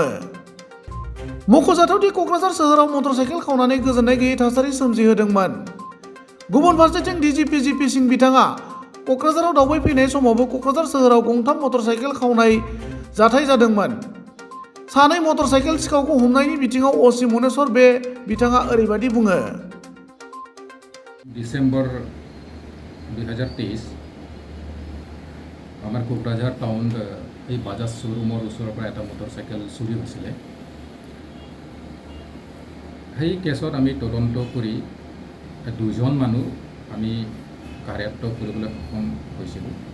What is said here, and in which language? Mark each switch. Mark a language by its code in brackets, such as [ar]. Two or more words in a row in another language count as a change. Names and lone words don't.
[brx] मख'जाथावदि क'क्राझार सोहोराव मटरसाइकेल खावनानै गोजोननाय गैयै थासारि सोमजिहोदोंमोन। गुबुन फारसेथिं डीजीपी जीपी सिंह बिथाङा क'क्राझाराव दावबायफैनाय समावबो क'क्राझार सोहोराव गंथाम मटरसाइकेल खावनाय जाथाय जादोंमोन। सानै मटरसाइकेल सिखावखौ हमनायनि बिथिङाव असि मनेश्वर बे बिथाङा ओरैबायदि बुङो। [as] ডিসেম্বৰ 2023 আমাৰ কোকৰাঝাৰ টাউনত এই বাজাজ শ্ব'ৰুমৰ ওচৰৰ পৰা এটা মটৰচাইকেল চুৰি হৈছিলে। সেই কেছত আমি তদন্ত কৰি দুজন মানুহ আমি কাৰ্যায়ত্ব কৰিবলৈ সক্ষম হৈছিলোঁ।